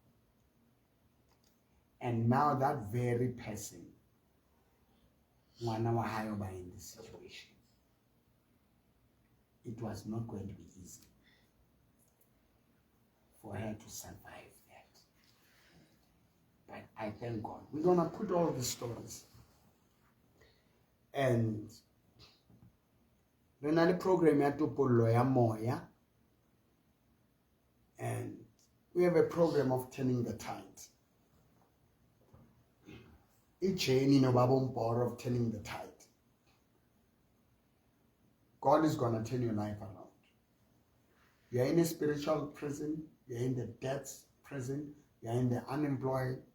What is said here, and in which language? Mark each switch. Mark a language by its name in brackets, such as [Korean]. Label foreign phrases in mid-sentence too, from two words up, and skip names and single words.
[English] And now that very person, in this situation, it was not going to be easy for her to survive that. But I thank God. We're going to put all the stories. And then the program [Southern Sotho] ya topollo ya moya, [English] and we have a program of turning the tide. Each chain of turning the tide. God is going to turn your life around. You're in a spiritual prison, you're in the debts prison, you're in the unemployed.